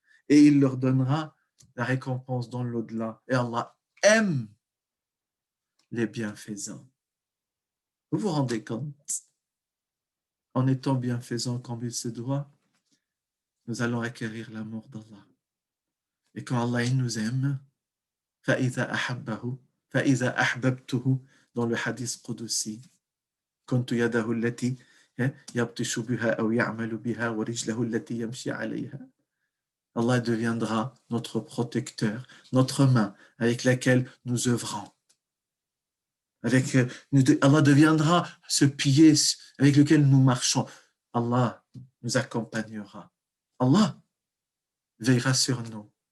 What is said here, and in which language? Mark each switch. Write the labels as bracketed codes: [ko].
[fr] Et il leur donnera la récompense dans l'au-delà. Et Allah aime les bienfaisants. Vous vous rendez compte? En étant bienfaisant comme il se doit, nous allons acquérir l'amour d'Allah. Et quand Allah il nous aime, [ar] فَإِذَا أَحَبَّهُ فَإِذَا أَحْبَبْتُهُ, [fr] dans le hadith Qudsi, [ar] كنت يده التي يبطش بها أو يعمل بها ورجله التي يمشي عليها. [fr] Allah deviendra notre protecteur, notre main avec laquelle nous œuvrons. Allah deviendra ce pied avec lequel nous marchons. Allah nous accompagnera. Allah veillera sur nous.